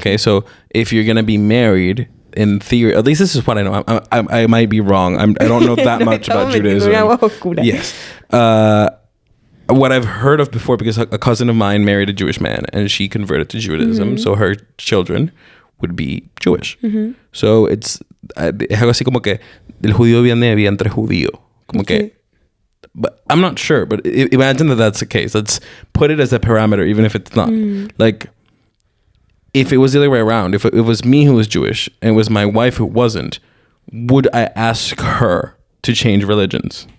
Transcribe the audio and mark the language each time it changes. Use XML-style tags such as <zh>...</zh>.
<en>Okay, so if you're gonna be married, in theory, at least this is what I know. I might be wrong. I don't know that much about Judaism. Yes. What I've heard of before, because a cousin of mine married a Jewish man and she converted to Judaism, so her children would be Jewish.</en> <es>So es algo así como que el judío viene de vientre judío. Como que,</es> <en>but I'm not sure, but imagine that that's the case. Let's put it as a parameter, even if it's not. If it was the other way around, if it was me who was Jewish and it was my wife who wasn't, would I ask her to change religions?</en>